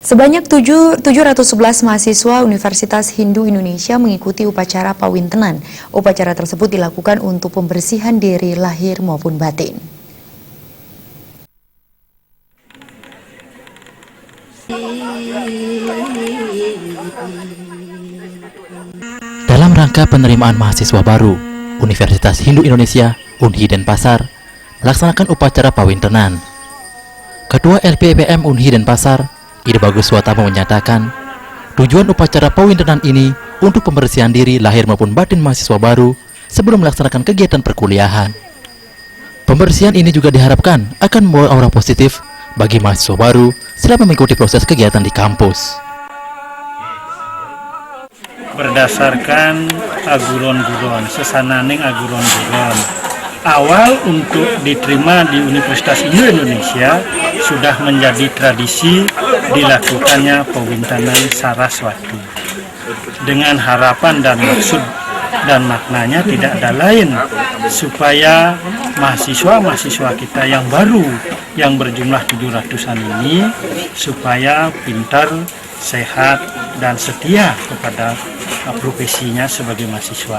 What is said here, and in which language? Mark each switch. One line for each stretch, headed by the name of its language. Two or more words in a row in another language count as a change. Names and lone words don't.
Indonesian: Sebanyak 711 mahasiswa Universitas Hindu Indonesia mengikuti upacara Pawintenan. Upacara tersebut dilakukan untuk pembersihan diri lahir maupun batin. Dalam rangka penerimaan mahasiswa baru, Universitas Hindu Indonesia, Unhi Denpasar, melaksanakan upacara Pawintenan. Ketua LPPM Unhi Denpasar, Ide Bagus Swatama menyatakan, tujuan upacara Pawintenan ini untuk pembersihan diri lahir maupun batin mahasiswa baru sebelum melaksanakan kegiatan perkuliahan. Pembersihan ini juga diharapkan akan membawa aura positif bagi mahasiswa baru selama mengikuti proses kegiatan di kampus.
Balinese: Berdasarkan aguron-guron, sesananing aguron-guron,
Indonesian: awal untuk diterima di Universitas Hindu Indonesia sudah menjadi tradisi dilakukannya Pawintenan Saraswati dengan harapan dan maksud dan maknanya tidak ada lain supaya mahasiswa-mahasiswa kita yang baru yang berjumlah 700-an ini supaya pintar, sehat dan setia kepada profesinya sebagai mahasiswa.